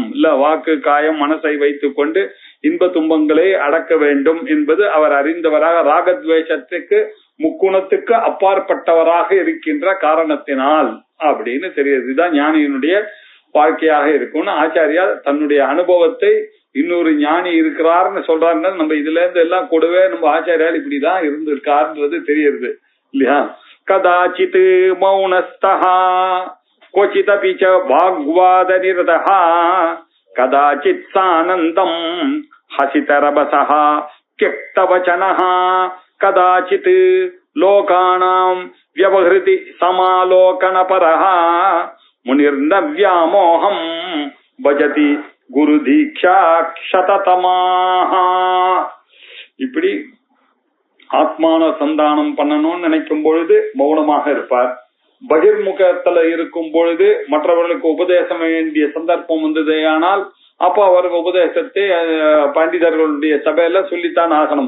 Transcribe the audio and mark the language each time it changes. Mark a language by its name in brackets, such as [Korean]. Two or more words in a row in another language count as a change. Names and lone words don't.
[Tamil] இல்ல வாக்கு காயம் மனசை வைத்துக் கொண்டு இன்ப துன்பங்களை அடக்க வேண்டும் என்பது அவர் அறிந்தவராக ராகத்வேஷத்துக்கு முக்குணத்துக்கு அப்பாற்பட்டவராக இருக்கின்ற காரணத்தினால் அப்படின்னு தெரியுது. இதுதான் ஞானியினுடைய வாழ்க்கையாக இருக்கும்னு ஆச்சாரியா தன்னுடைய அனுபவத்தை இன்னொரு ஞானி இருக்கிறார்னு சொல்றாருன்னா நம்ம இதுல இருந்து எல்லாம் கூடவே நம்ம ஆச்சாரியால் இப்படிதான் இருந்திருக்காருன்றது தெரியுது இல்லையா? [Sanskrit] कदाचित् मौनस्थः क्वचिदपि च वाग्वादनिरतः कदाचित् सानन्दम् हसितरभसः त्यक्तवचनः कदाचित् लोकानाम् व्यवहृति समालोकनपरः मुनिर्न व्यामोहम् भजति गुरुदीक्षा क्षततमाः. [Tamil] இப்படி ஆத்மான சந்தானம் பண்ணணும்னு நினைக்கும் பொழுது மௌனமாக இருப்பார். பகிர்முகத்துல இருக்கும் பொழுது மற்றவர்களுக்கு உபதேசம் வேண்டிய சந்தர்ப்பம் வந்ததே ஆனால் அப்ப அவர் உபதேசத்தை பண்டிதர்களுடைய சபையில சொல்லித்தான் ஆகணும்.